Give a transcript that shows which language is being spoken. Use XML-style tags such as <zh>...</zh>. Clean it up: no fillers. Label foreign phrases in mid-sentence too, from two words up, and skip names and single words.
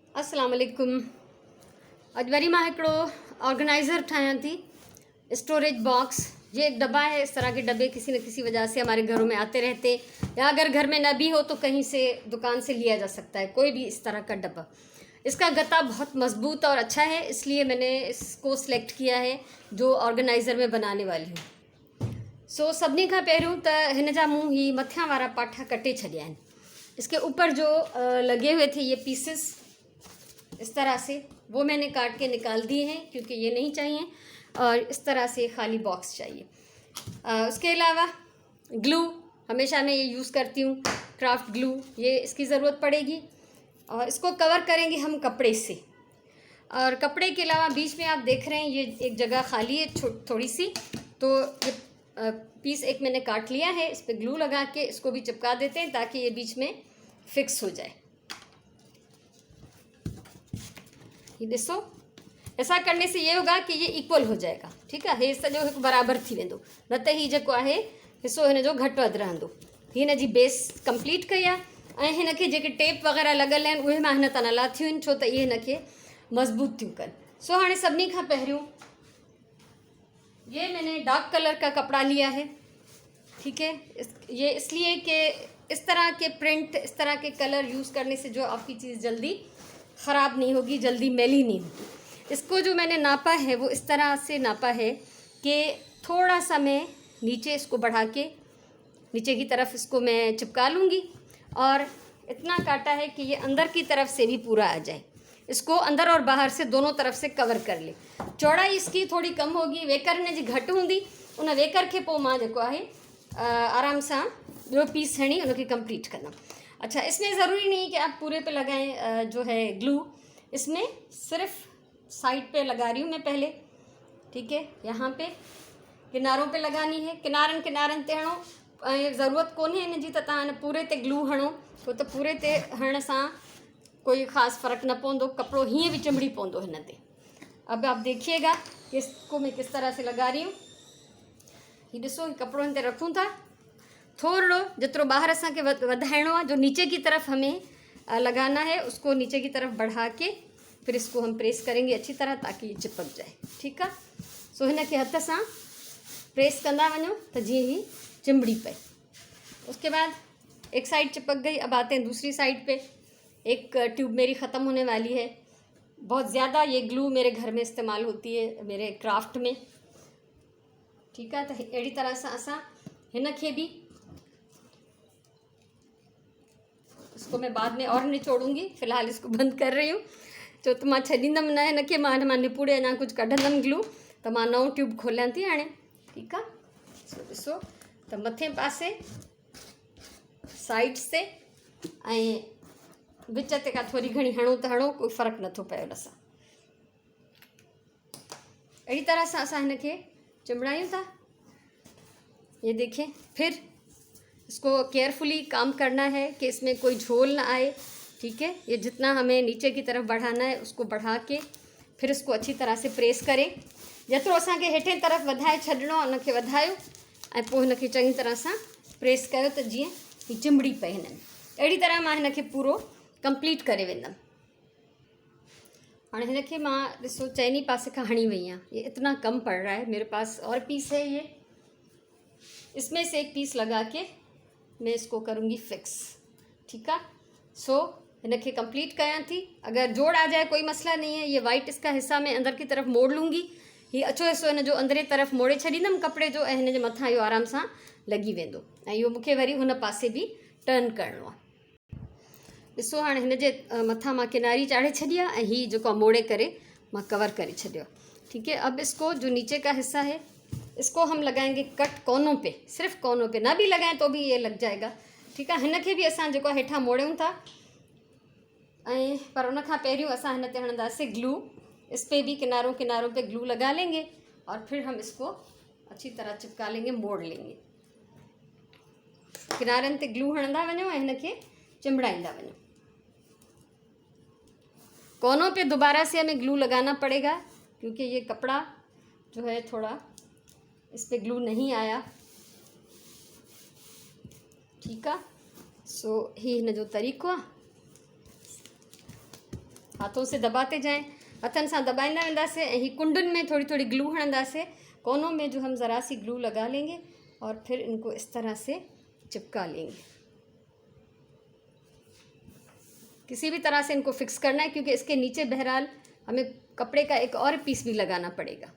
<ar>السلام عليكم.</ar> <sd>अॼु वरी मां हिकिड़ो ऑर्गेनाइज़र ठाहियां थी,</sd> <en>storage box.</en> <hi>ये एक डब्बा है। इस तरह के डब्बे किसी न किसी वजह से हमारे घरों में आते रहते, या अगर घर में न भी हो तो कहीं से दुकान से लिया जा सकता है, कोई भी इस तरह का डब्बा। इसका गत्ता बहुत मजबूत और अच्छा है, इसलिए मैंने इसको सिलेक्ट किया है जो ऑर्गेनाइज़र में बनाने वाली हूँ।</hi> <sd>सो सभिनी खां पहिरियों त हिन जा मूं ही मथियां वारा पाठा कटे छॾिया आहिनि।</sd> <hi>इसके ऊपर जो लगे हुए थे ये पीसेस इस तरह से, वो मैंने काट के निकाल दिए हैं क्योंकि ये नहीं चाहिए, और इस तरह से खाली बॉक्स चाहिए। उसके अलावा ग्लू हमेशा मैं ये यूज़ करती हूँ,</hi> <en>craft glue,</en> <hi>ये इसकी ज़रूरत पड़ेगी। और इसको कवर करेंगे हम कपड़े से। और कपड़े के अलावा बीच में आप देख रहे हैं ये एक जगह खाली है थोड़ी सी, तो ये पीस एक मैंने काट लिया है। इस पर ग्लू लगा के इसको भी चिपका देते हैं ताकि ये बीच में फिक्स हो जाए। ये ॾिसो, ऐसा करने से ये होगा कि ये इक्वल हो जाएगा, ठीक है।</hi> <sd>हे सॼो हिकु बराबरि थी वेंदो, न त ही जेको आहे हिसो हिन जो घटि वधि रहंदो। हिन जी बेस कंप्लीट कई आहे ऐं हिन खे जेके टेप वग़ैरह लॻल आहिनि उहे मां हिन तां न लाथियूं आहिनि, छो त इहे हिन खे मज़बूत थियूं कनि। सो हाणे सभिनी खां पहिरियों</sd> <hi>ये मैंने</hi> <en>dark colour</en> <hi>का कपड़ा लिया है, ठीक है। ये इसलिए कि इस तरह के प्रिंट, इस तरह के कलर यूज़ करने से जो आपकी चीज़ जल्दी ख़राब नहीं होगी, जल्दी मैली नहीं होगी। इसको जो मैंने नापा है वो इस तरह से नापा है कि थोड़ा सा मैं नीचे इसको बढ़ा के नीचे की तरफ इसको मैं चिपका लूँगी, और इतना काटा है कि ये अंदर की तरफ से भी पूरा आ जाए। इसको अंदर और बाहर से दोनों तरफ से कवर कर ले। चौड़ाई इसकी थोड़ी कम होगी,</hi> <sd>वेकर हिन जी घटि हूंदी, उन वेकर के पोइ मां जेको आहे आराम सां ॿियो पीस हणी उनखे कंप्लीट कंदमि।</sd> <hi>अच्छा, इसमें ज़रूरी नहीं कि आप पूरे पे लगाएं जो है ग्लू, इसमें सिर्फ साइड पे लगा रही हूँ मैं पहले, ठीक है। यहाँ पे किनारों पे लगानी है,</hi> <sd>किनारनि ते हणो। ज़रूरत कोन्हे हिन जी त तव्हां हिन पूरे ते ग्लू हणो, छो त पूरे ते हणण सां कोई ख़ासि फ़र्क़ु न पवंदो, कपिड़ो हीअं भी चिंबड़ी पवंदो हिन ते।</sd> <hi>अब आप देखिएगा कि इसको मैं किस तरह से लगा रही हूँ।</hi> <sd>ये ॾिसो, कपिड़ो हिन ते रखूं था, थोड़ो जितरो बाहर असांखे वधाइणो आहे,</sd> <hi>जो नीचे की तरफ हमें लगाना है, उसको नीचे की तरफ बढ़ा के फिर इसको हम प्रेस करेंगे अच्छी तरह ताकि ये चिपक जाए, ठीक है।</hi> <sd>सो हिन खे हथ सां प्रेस कंदा वञो त जीअं ही चिंबड़ी पए।</sd> <hi>उसके बाद एक साइड चिपक गई, अब आते हैं दूसरी साइड पे। एक ट्यूब मेरी ख़त्म होने वाली है। बहुत ज़्यादा ये ग्लू मेरे घर में इस्तेमाल होती है मेरे क्राफ्ट में, ठीक है। तो</hi> <sd>अड़ी तरह से असां हिन खे भी,</sd> <hi>इसको मैं बाद में और निचोड़ूंगी, फ़िलहाल इसको बंद कर रही हूँ,</hi> <sd>छो त मां छॾींदमि न हिन खे, मां निपुड़े अञा कुझु कढंदमि ग्लू, त मां नओं ट्यूब खोलियां थी हाणे, ठीकु आहे। सो ॾिसो त मथे पासे साइड से ऐं विच ते का थोरी घणी हणो त हणो, कोई फ़र्क़ु नथो पए उन सां। अहिड़ी तरह सां असां हिन खे चिंबड़ायूं था।</sd> <hi>ये देखें, फिर इसको केयरफुली काम करना है कि इसमें कोई झोल ना आए, ठीक है। ये जितना हमें नीचे की तरफ बढ़ाना है उसको बढ़ा के फिर इसको अच्छी तरह से प्रेस करें।</hi> <sd>जेतिरो असांखे हेठे तरफ वधाए छॾिणो आहे उनखे वधायो ऐं पोइ हिनखे चङी तरह सां प्रेस कयो त जीअं ही चिंबड़ी पए हिन में। अहिड़ी तरह मां हिन खे पूरो कंप्लीट करे वेंदमि। हाणे हिन खे मां ॾिसो चइनी पासे खां हणी वई आहियां।</sd> <hi>ये इतना कम पड़ रहा है, मेरे पास और पीस है, ये इसमें से एक पीस लगा के मैं इसको करूँगी फिक्स, ठीक है।</hi> <sd>सो हिन खे कंप्लीट कयां थी।</sd> <hi>अगर जोड़ आ जाए कोई मसला नहीं है। ये वाइट इसका हिस्सा मैं अंदर की तरफ मोड़ लूँगी,</hi> <sd>ये अछो हिस्सो हिन जो अंदरे तरफ मोड़े छॾींदमि कपिड़े जो, ऐं हिन जे मथां इहो आराम सां लॻी वेंदो, ऐं इहो मूंखे वरी हुन पासे भी टर्न करिणो आहे। ॾिसो, हाणे हिन जे मथां मां किनारी चाढ़े छॾी आहे ऐं हीअ जेको मोड़े करे मां कवर करे छॾियो,</sd> <hi>ठीक है। अब इसको जो नीचे का हिस्सा है इसको हम लगाएंगे कट कोनों पे, सिर्फ कोनों पे, ना भी लगाएं तो भी ये लग जाएगा, ठीक है।</hi> <sd>हिन खे भी असां जेको हेठां मोड़ियूं था, ऐं पर उन खां पहिरियों असां हिन ते हणंदासीं ग्लू।</sd> <hi>इस पे भी किनारों पे ग्लू लगा लेंगे और फिर हम इसको अच्छी तरह चिपका लेंगे, मोड़ लेंगे।</hi> <sd>किनारनि ते ग्लू हणंदा वञो ऐं हिन खे चिंबड़ाईंदा वञो।</sd> <hi>कोनों पे दोबारा से हमें ग्लू लगाना पड़ेगा क्योंकि ये कपड़ा जो है थोड़ा इस पे ग्लू नहीं आया, ठीक है।</hi> <sd>सो ही हिन जो तरीक़ो आहे।</sd> <hi>हाथों से दबाते जाएं,</hi> <sd>हथन सां दबाईंदा वेंदासीं ऐं ही कुंडुनि में थोड़ी थोड़ी ग्लू हणंदासीं।</sd> <hi>कोनों में जो हम ज़रा सी ग्लू लगा लेंगे और फिर इनको इस तरह से चिपका लेंगे। किसी भी तरह से इनको फिक्स करना है, क्योंकि इसके नीचे बहरहाल हमें कपड़े का एक और पीस भी लगाना पड़ेगा।</hi>